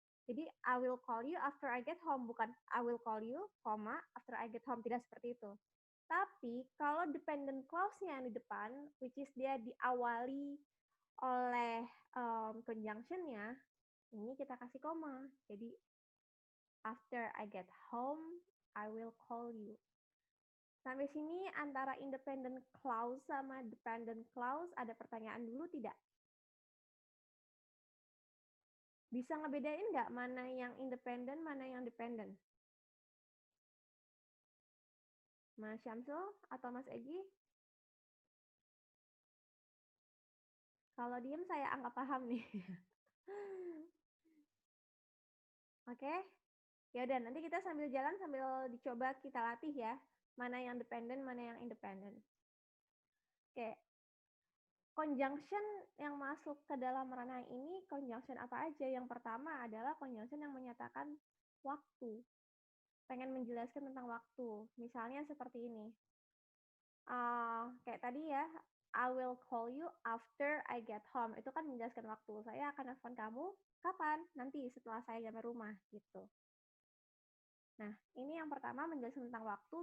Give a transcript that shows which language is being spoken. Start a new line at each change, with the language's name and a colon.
English: Jadi I will call you after I get home,
Indonesian: bukan
English: I will call you, koma, after I get home,
Indonesian: tidak seperti itu. Tapi kalau dependent clause-nya yang di depan,
English: which is
Indonesian: dia diawali oleh conjunction-nya, ini kita kasih koma.
English: Jadi after I get home, I will call you.
Indonesian: Sampai sini antara independent clause sama dependent clause ada pertanyaan dulu tidak? Bisa ngebedain nggak mana yang independent, mana yang dependent? Mas Syamsul atau Mas Egi? Kalau diem saya anggap paham nih. Oke? Ya udah, nanti kita sambil jalan sambil dicoba kita latih ya. Mana yang dependent, mana yang independent. Oke. Conjunction yang masuk ke dalam ranah ini, conjunction apa aja? Yang pertama adalah conjunction yang menyatakan waktu. Pengen menjelaskan tentang waktu. Misalnya seperti ini. Kayak tadi ya,
English: I will call you after I get home.
Indonesian: Itu kan menjelaskan waktu. Saya akan telepon kamu kapan? Nanti setelah saya sampai rumah gitu. Nah, ini yang pertama menjelaskan tentang waktu.